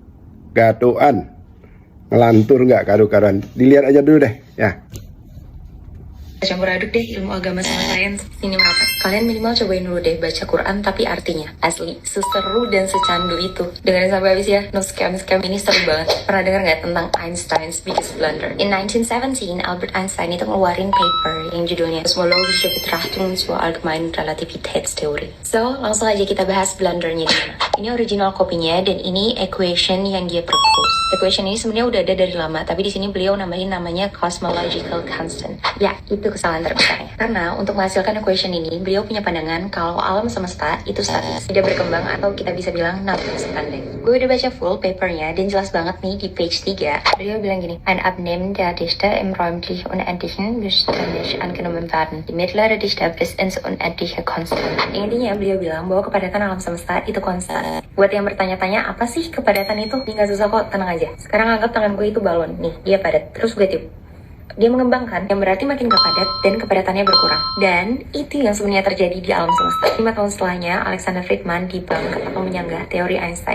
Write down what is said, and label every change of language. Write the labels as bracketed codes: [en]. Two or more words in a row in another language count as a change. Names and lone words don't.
[id] Ngelantur nggak karu-karuan. Dilihat aja dulu deh ya. Campur aduk deh ilmu agama sama sains. Sini merapat. Kalian minimal cobain dulu deh baca Quran tapi artinya. Asli, seseru dan secandu itu. Dengerin sampai habis ya. [en] No scam [id] ini seru banget. Pernah denger nggak tentang [en] Einstein's biggest blunder? [id] In 1917, Albert Einstein itu ngeluarin paper yang judulnya Kosmologische Betrachtung zur allgemeinen Relativitätstheorie. So, langsung aja kita bahas blundernya di mana. Ini original kopinya dan ini equation yang dia propose. Equation ini sebenarnya udah ada dari lama, tapi di sini beliau nambahin namanya [en] cosmological constant. [id] Ya, itu kesalahan terbesarnya. Karena untuk menghasilkan equation ini, beliau punya pandangan kalau alam semesta itu statis, tidak berkembang atau kita bisa bilang [en] not expanding. [id] Gue udah baca full papernya dan jelas banget nih di page 3. Beliau bilang gini, [de] ein Abnehmen der Dichte im räumlich Unendlichen müsste nicht angenommen werden. Die mittlere Dichte bis ins Unendliche konstant. [id] Intinya beliau bilang bahwa kepadatan alam semesta itu konstan. Buat yang bertanya-tanya apa sih kepadatan itu? Ini gak susah kok, tenang aja. Sekarang anggap tangan gue itu balon. Nih, dia padat. Terus gue tiup. Dia mengembangkan, yang berarti makin gak padat dan kepadatannya berkurang. Dan itu yang sebenarnya terjadi di alam semesta. 5 tahun setelahnya, Alexander Friedman dibangkit atau menyanggah teori Einstein.